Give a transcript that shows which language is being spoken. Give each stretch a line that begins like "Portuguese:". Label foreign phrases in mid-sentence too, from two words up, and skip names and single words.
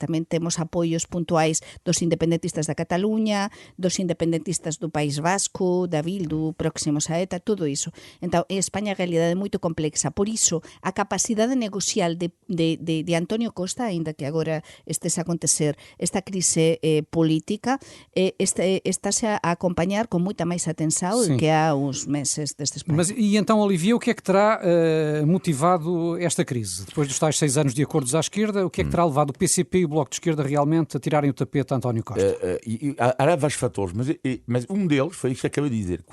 Galician: Tamén temos apoios puntuais dos independentistas da Cataluña, dos independentistas do País Vasco, da Bildu, próximos a ETA, todo iso. Entón, en España a realidade é moito complexa. Por iso, a capacidade negocial de António Costa, aínda que agora estes a acontecer esta crise política, estáse a acompañar con moita máis atenção que há uns meses destes países.
Portuguese: Mas e então, Olivier, o que é que terá motivado esta crise? Depois dos tais 6 anos de acordos à esquerda, o que é que terá levado o PCP e o Bloco de Esquerda realmente a tirarem o tapete a António Costa? Há vários fatores, mas um deles foi isto que acabei de dizer.